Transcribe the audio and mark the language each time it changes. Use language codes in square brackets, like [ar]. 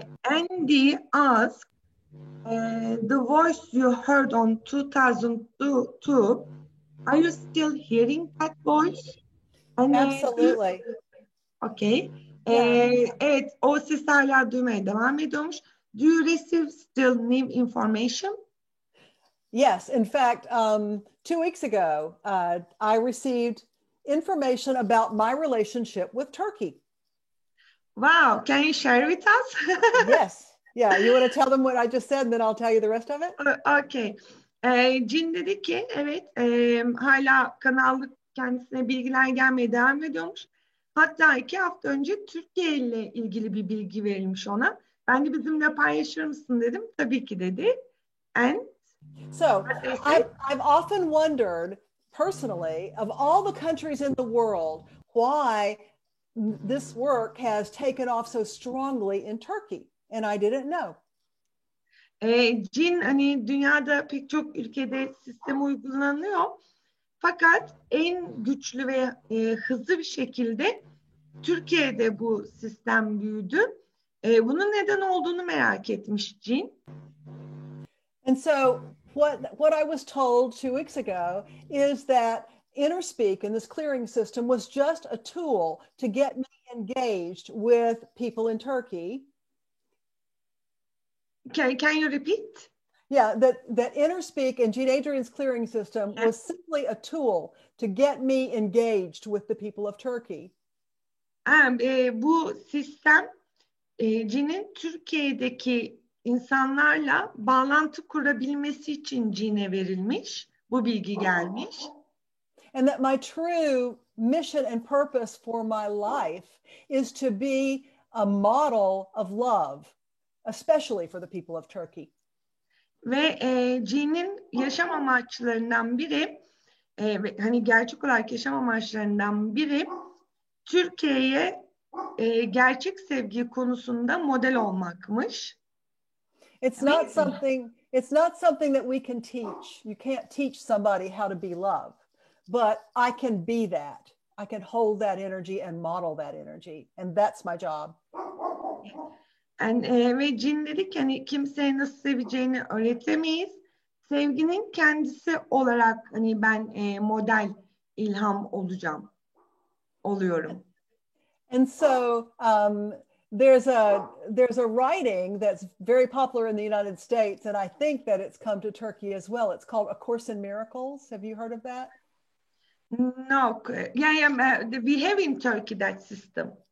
[en] Andy asked, the voice you heard on 2002, are you still hearing that voice? And, absolutely. Okay. [tr] Evet, o sesi hala duymaya devam ediyormuş. [en] Do you receive still new information? Yes. In fact, 2 weeks ago, I received information about my relationship with Turkey. Wow. Can you share with us? Yes. Yeah. You want to tell them what I just said and then I'll tell you the rest of it? Okay. [tr] Cin dedi ki evet hala kanallık kendisine bilgiler gelmeye devam ediyormuş. Hatta 2 hafta önce Türkiye ile ilgili bir bilgi verilmiş ona. Ben de bizimle paylaşır mısın dedim. Tabii ki dedi. [en] And So I've often wondered personally, of all the countries in the world, why this work has taken off so strongly in Turkey. And I didn't know. [tr] Cin hani dünyada pek çok ülkede sistem uygulanıyor. Fakat en güçlü ve hızlı bir şekilde Türkiye'de bu sistem büyüdü. Bunun neden olduğunu merak etmiş Cin. [en] And so what I was told 2 weeks ago is that InnerSpeak and this clearing system was just a tool to get me engaged with people in Turkey. Can you repeat? Yeah, that InnerSpeak and Adrienne's clearing system was simply a tool to get me engaged with the people of Turkey. [tr] Bu sistem Cin'in Türkiye'deki insanlarla bağlantı kurabilmesi için Cin'e verilmiş. Bu bilgi gelmiş. [en] And that my true mission and purpose for my life is to be a model of love, especially for the people of Turkey. Ve Cin'in yaşam amaçlarından biri, hani gerçek olarak yaşam amaçlarından biri Türkiye'ye gerçek sevgi konusunda model olmakmış. It's not something that we can teach. You can't teach somebody how to be love, but I can be that. I can hold that energy and model that energy, and that's my job. [tr] Ve Cin dedi ki hani kimseye nasıl seveceğini öğretemeyiz. Sevginin kendisi olarak hani ben model, ilham oluyorum. [en] And so there's a writing that's very popular in the United States, and I think that it's come to Turkey as well. It's called A Course in Miracles. Have you heard of that? No. Yeah, we have in Turkey that system.